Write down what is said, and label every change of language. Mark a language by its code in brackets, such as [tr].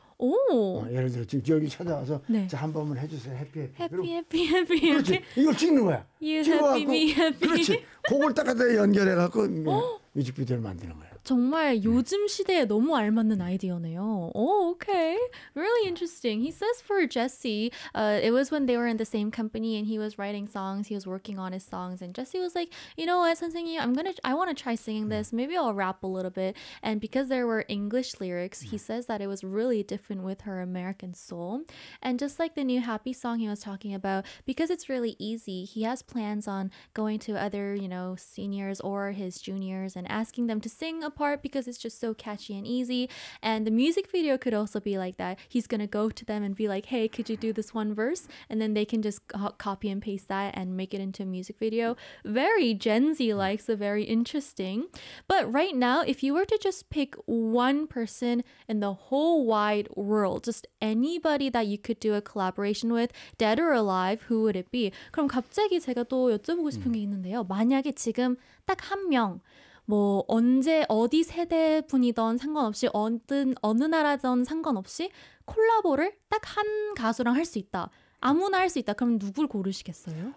[ko] 오. 예를 들어 지금 여기 찾아와서 네. 자, 한 번만 해주세요. 해피 해피 해피 해피 해피 그렇지 이걸 찍는 거야. 찍어갖고 그렇지 곡을 딱 갖다 연결해갖고 뮤직비디오를 만드는 거야. 정말 요즘 시대에 너무 알맞는 아이디어네요. [en] Oh, okay. Really interesting. He says for Jesse, it was when they were in the same company and he was writing songs. He was working on his songs. And Jesse was like, you know what, 선생님, I want to try singing this. Maybe I'll rap a little bit. And because there were English lyrics, he says that it was really different with her American soul. And just like the new Happy song he was talking about, because it's really easy, he has plans on going to other, you know, seniors or his juniors and asking them to sing apart because it's just so catchy and easy. And the music video could also be like that. He's gonna go to them and be like, hey, could you do this one verse, and then they can just copy and paste that and make it into a music video. Very Gen Z like, so very interesting. But right now, if you were to just pick one person in the whole wide world, just anybody that you could do a collaboration with, dead or alive, who would it be? [ko] 그럼 갑자기 제가 또 여쭤보고 싶은 게 있는데요. 만약에 지금 딱 한 명 뭐 언제 어디 세대 분이던 상관없이 어느 나라든 상관없이 콜라보를 딱 한 가수랑 할 수 있다. 아무나 할 수 있다. 그럼 누굴 고르시겠어요?